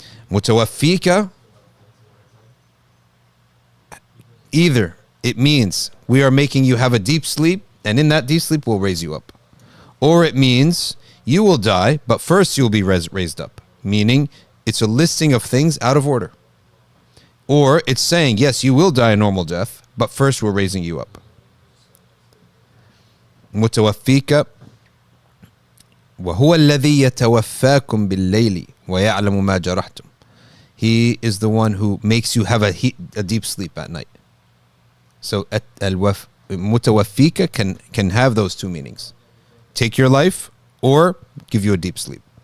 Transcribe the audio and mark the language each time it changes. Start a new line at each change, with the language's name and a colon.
English: Mutawaffika, either it means we are making you have a deep sleep, and in that deep sleep we'll raise you up. Or it means you will die, but first you'll be raised up. Meaning it's a listing of things out of order. Or it's saying, yes, you will die a normal death, but first we're raising you up.
Arabic: Mutawaffika وَهُوَ الَّذِي يَتَوَفَّاكُمْ بِاللَّيْلِ وَيَعْلَمُ مَا جَرَحْتُمْ.
English: He is the one who makes you have a deep sleep at night. So mutawaffika can have those two meanings. Take your life or give you a deep sleep.